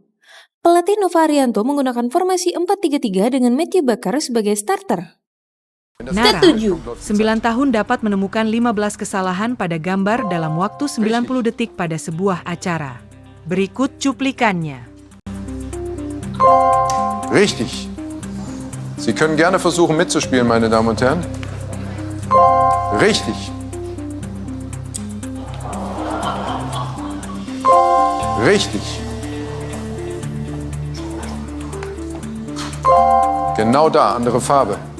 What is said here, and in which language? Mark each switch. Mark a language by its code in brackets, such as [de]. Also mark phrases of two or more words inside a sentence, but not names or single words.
[id] Pelatih Nova Arianto menggunakan formasi 4-3-3 dengan Matthew Baker sebagai starter. Nara, ketujuh, 9 tahun dapat menemukan 15 kesalahan pada gambar dalam waktu 90 detik pada sebuah acara. Berikut cuplikannya. [de] Richtig. Sie können gerne versuchen mitzuspielen, meine Damen und Herren. Richtig. Richtig. Genau da, andere Farbe.